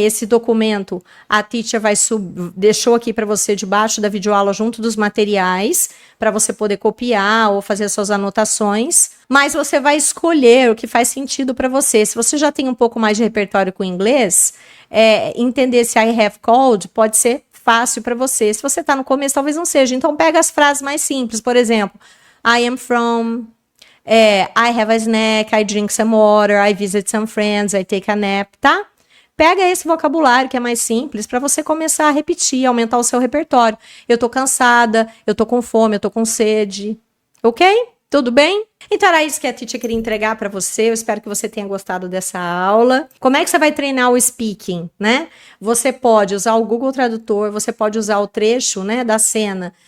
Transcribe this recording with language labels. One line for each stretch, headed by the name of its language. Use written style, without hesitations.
Portuguese: Esse documento, a teacher deixou aqui para você debaixo da videoaula junto dos materiais, para você poder copiar ou fazer suas anotações. Mas você vai escolher o que faz sentido para você. Se você já tem um pouco mais de repertório com inglês, entender esse
English: I have called
Portuguese: pode ser fácil para você. Se você está no começo, talvez não seja. Então, pega as frases mais simples. Por exemplo,
English: I am from, I have a snack, I drink some water, I visit some friends, I take a nap, tá?
Portuguese: Pega esse vocabulário que é mais simples para você começar a repetir, aumentar o seu repertório. Eu tô cansada, eu tô com fome, eu tô com sede. Ok? Tudo bem? Então era isso que a teacher queria entregar para você. Eu espero que você tenha gostado dessa aula. Como é que você vai treinar o speaking, né? Você pode usar o Google Tradutor, você pode usar o trecho, né, da cena.